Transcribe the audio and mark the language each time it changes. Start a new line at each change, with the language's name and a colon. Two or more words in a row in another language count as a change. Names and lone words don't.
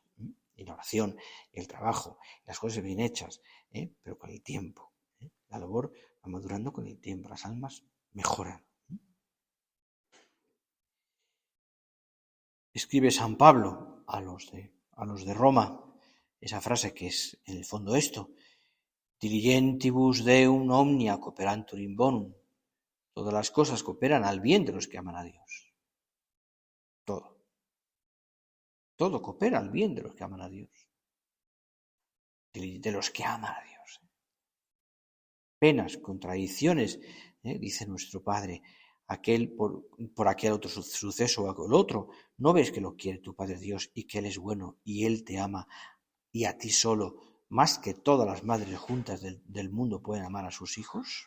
Spanish: Y la oración, y el trabajo, las cosas bien hechas, pero con el tiempo. La labor va madurando con el tiempo, las almas mejoran. Escribe San Pablo a los de Roma esa frase que es en el fondo esto:
Latin: diligentibus Deum omnia cooperantur in bonum.
Spanish: Todas las cosas cooperan al bien de los que aman a Dios. Todo coopera al bien de los que aman a Dios. De los que aman a Dios. Penas, contradicciones, dice nuestro Padre, aquel por aquel otro suceso o aquel otro, ¿no ves que lo quiere tu Padre Dios y que Él es bueno y Él te ama y a ti solo, más que todas las madres juntas del mundo pueden amar a sus hijos?